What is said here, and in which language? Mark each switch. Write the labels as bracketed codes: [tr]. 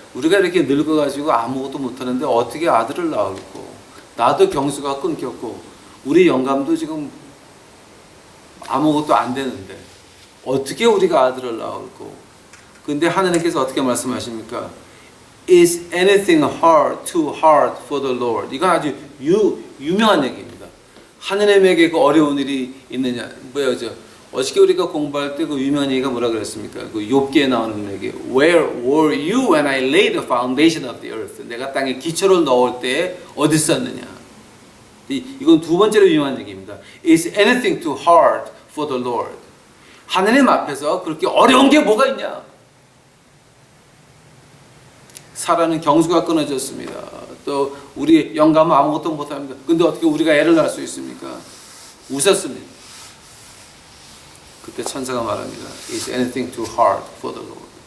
[ko] 우리가 이렇게 늙어가지고 아무것도 못하는데 어떻게 아들을 낳을꼬? 나도 경수가 끊겼고 우리 영감도 지금 아무것도 안 되는데 어떻게 우리가 아들을 낳을꼬? 근데 하나님께서 어떻게 말씀하십니까? [en] Is anything too hard for the Lord? [ko] 이건 아주 유명한 얘기입니다. 하느님에게 그 어려운 일이 있느냐? 어저께 우리가 공부할 때 그 유명한 얘기가 뭐라 그랬습니까? 그 욥기에 나오는 얘기. [en] Where were you when I laid the foundation of the earth? [ko] 내가 땅에 기초를 넣을 때 어디 있었느냐? 이건 두 번째로 유용한 얘기입니다. [en] Is anything too hard for the Lord? [ko] 하느님 앞에서 그렇게 어려운 게 뭐가 있냐? 사라는 경수가 끊어졌습니다. 또 우리 영감은 아무것도 못합니다. 근데 어떻게 우리가 애를 낳을 수 있습니까? 웃었습니다. 그때 천사가 말합니다. [en] Is anything too hard for the Lord?